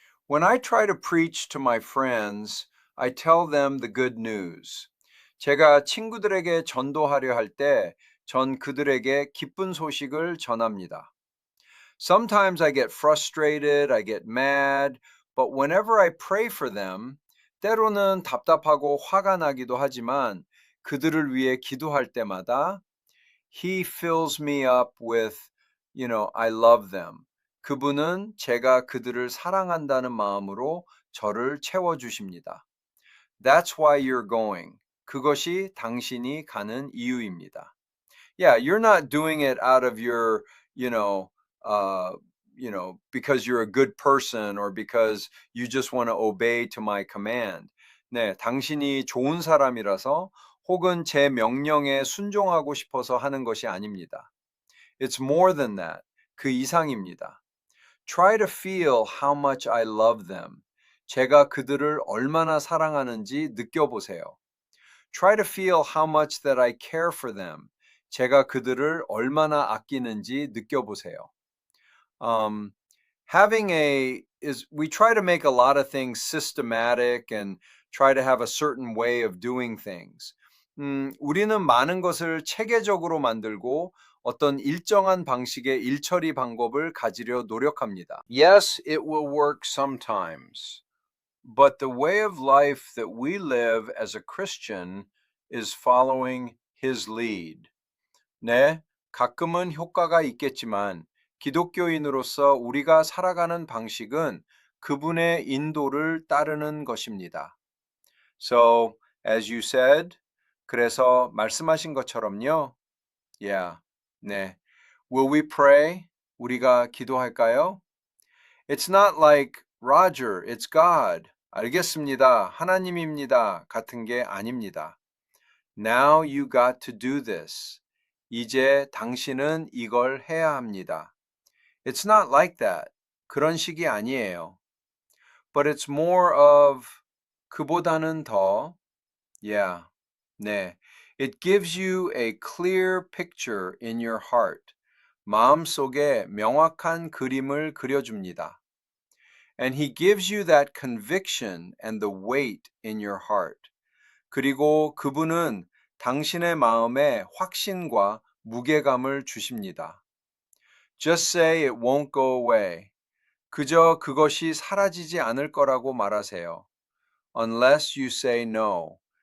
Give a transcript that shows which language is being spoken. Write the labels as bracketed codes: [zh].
[en] When I try to preach to my friends, I tell them the good news. [ko] 제가 친구들에게 전도하려 할 때, 전 그들에게 기쁜 소식을 전합니다. [en] Sometimes I get frustrated, I get mad, but whenever I pray for them, [ko] 때로는 답답하고 화가 나기도 하지만 그들을 위해 기도할 때마다 [en] He fills me up with, I love them. [ko] 그분은 제가 그들을 사랑한다는 마음으로 저를 채워주십니다. [en] That's why you're going. [ko] 그것이 당신이 가는 이유입니다. [en] Yeah, you're not doing it out of your, because you're a good person or because you just want to obey to my command. [ko] 네, 당신이 좋은 사람이라서 혹은 제 명령에 순종하고 싶어서 하는 것이 아닙니다. [en] It's more than that. [ko] 그 이상입니다. [en] Try to feel how much I love them. [ko] 제가 그들을 얼마나 사랑하는지 느껴보세요. [en] Try to feel how much that I care for them. [ko] 제가 그들을 얼마나 아끼는지 느껴보세요. [en] We try to make a lot of things systematic and try to have a certain way of doing things. [ko] 우리는 많은 것을 체계적으로 만들고 어떤 일정한 방식의 일처리 방법을 가지려 노력합니다. [en] Yes, it will work sometimes. But the way of life that we live as a Christian is following his lead. [ko] 네, 가끔은 효과가 있겠지만 기독교인으로서 우리가 살아가는 방식은 그분의 인도를 따르는 것입니다. [en] So, as you said, [ko] 그래서 말씀하신 것처럼요. [en] Yeah, [ko] 네. [en] Will we pray? [ko] 우리가 기도할까요? [en] It's not like Roger, it's God. [ko] 알겠습니다. 하나님입니다. 같은 게 아닙니다. [en] Now you got to do this. [ko] 이제 당신은 이걸 해야 합니다. [en] It's not like that. [ko] 그런 식이 아니에요. [en] But it's more of [ko] 그보다는 더 [en] Yeah. [ko] 네. [en] It gives you a clear picture in your heart. [ko] 마음속에 명확한 그림을 그려줍니다. [en] And he gives you that conviction and the weight in your heart. [ko] 그리고 그분은 당신의 마음에 확신과 무게감을 주십니다. [en] Just say it won't go away. [ko] 그저 그것이 사라지지 않을 거라고 말하세요. [en] Unless you say no.